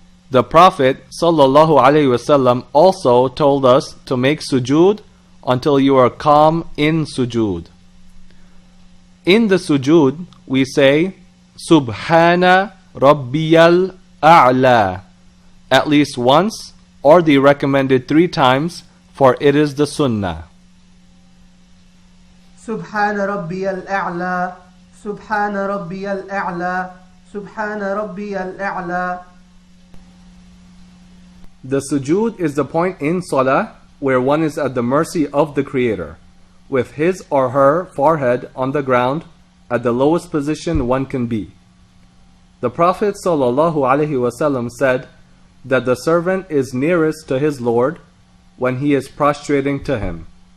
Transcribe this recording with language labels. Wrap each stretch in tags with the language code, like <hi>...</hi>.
<en>The Prophet sallallahu alaihi wasallam also told us to make sujood until you are calm in sujood. In the sujood, we say</en> <ar>Subhana Rabbiyal A'la</ar> <en>at least once, or the recommended 3 times, for it is the sunnah.</en> <ar>سبحان ربي الأعلى سبحان ربي الأعلى سبحان ربي الأعلى.</ar> <en>The sujood is the point in salah where one is at the mercy of the Creator, with his or her forehead on the ground at the lowest position one can be. The Prophet ﷺ said that the servant is nearest to his Lord when he is prostrating to him.</en>